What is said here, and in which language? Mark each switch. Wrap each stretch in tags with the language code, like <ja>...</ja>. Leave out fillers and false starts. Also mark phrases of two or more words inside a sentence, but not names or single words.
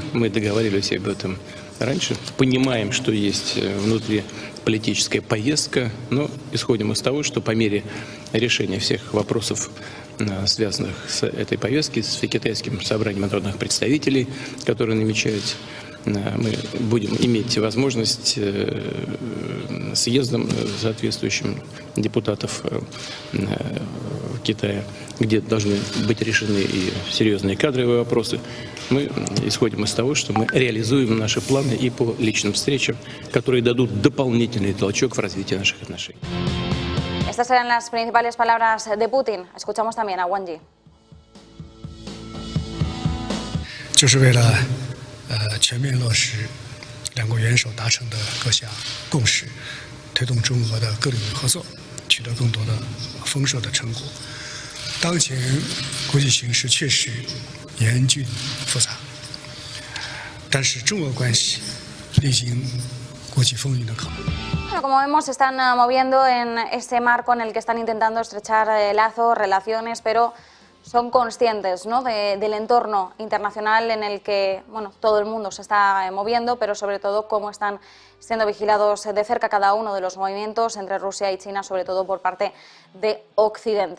<ru>Мы договаривались об этом раньше. Понимаем, что есть внутри политическая повестка, но исходим из того, что по мере решения всех вопросов, связанных с этой повесткой, с китайским собранием народных представителей, которые намечаются, мы будем иметь возможность съездом соответствующим депутатов Китая, где должны быть решены и серьезные кадровые вопросы. Мы исходим из того, что мы реализуем наши планы и по личным встречам, которые дадут дополнительный толчок в развитии наших отношений.</ru> <es>Estas eran las principales palabras de Putin. Escuchamos también a Wang Yi.</es> <zh>就是为了全面落实两国元首达成的各项共识，推动中俄的各领域合作取得更多的丰硕的成果。当前国际形势确实严峻复杂，但是中俄关系历经国际风云的考验。</zh> <es>Bueno, como vemos, se están moviendo en ese marco en el que están intentando estrechar lazos, relaciones, pero son conscientes, ¿no?, del entorno internacional en el que, bueno, todo el mundo se está moviendo, pero sobre todo cómo están siendo vigilados de cerca cada uno de los movimientos entre Rusia y China, sobre todo por parte de Occidente.</es>